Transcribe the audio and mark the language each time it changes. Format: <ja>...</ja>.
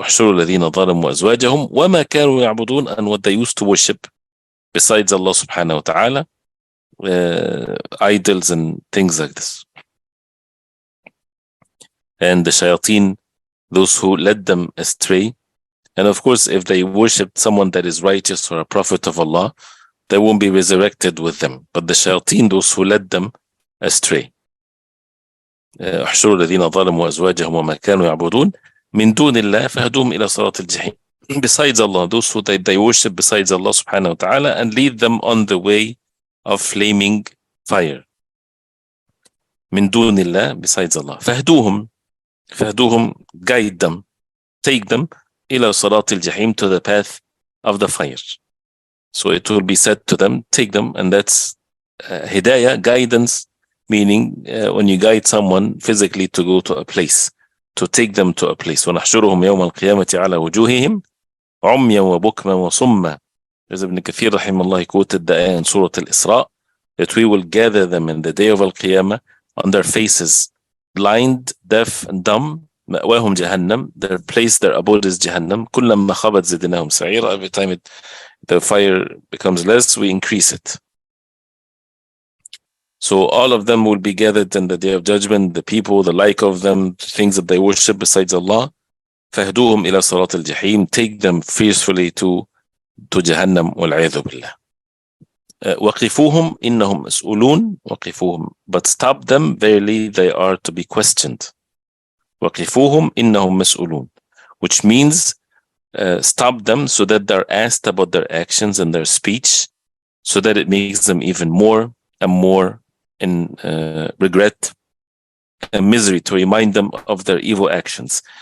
<ar>احشروا الذين ظلموا وأزواجهم وما كانوا يعبدون,</ar> <en>and what they used to worship besides Allah subhanahu wa ta'ala, idols and things like this. And the shayateen those who led them astray. And of course, if they worshipped someone that is righteous or a prophet of Allah, they won't be resurrected with them. But the shayateen, those who led them astray.</en> <ar>احشروا الذين ظلموا أزواجهم وما كانوا يعبدون من دون الله فهدوهم إلى صراط الجحيم.</ar> <en>Besides Allah, those who they worship besides Allah subhanahu wa ta'ala, and lead them on the way of flaming fire.</en> <ar>من دون الله,</ar> <en>besides Allah.</en> <ar>فهدوهم,</ar> <en>guide them, take them</en> <ar>إلى صراط الجحيم,</ar> <en>to the path of the fire. So it will be said to them, take them, and that's hidayah, guidance, meaning when you guide someone physically to go to a place, to take them to a place.</en> <ar>ونحشرهم يوم القيامة على وجوههم عميا وبكما وصما.</ar> <en>As Ibn Kathir rahimahullah quoted the ayah in Surah Al-Isra, that we will gather them in the day of Al-Qiyamah on their faces, blind, deaf, and dumb.</en> <ar>مأواهم جهنم,</ar> <en>their place, their abode is Jahannam.</en> <ar>كلما خبت زدناهم سعيرا.</ar> <en>Every time the fire becomes less, we increase it. So all of them will be gathered in the day of judgment, the people, the like of them, things that they worship besides Allah.</en> <ar>فهدوهم إلى صراط الجحيم,</ar> <en>take them fiercely to</en> <ar>جهنم والعياذ بالله. وقفوهم إنهم مسؤولون. وقفوهم,</ar> <en>but stop them, verily they are to be questioned.</en> <ar>وقفوهم إنهم مسؤولون,</ar> <en>which means stop them so that they're asked about their actions and their speech, so that it makes them even more and more in regret and misery, to remind them of their evil actions.</en>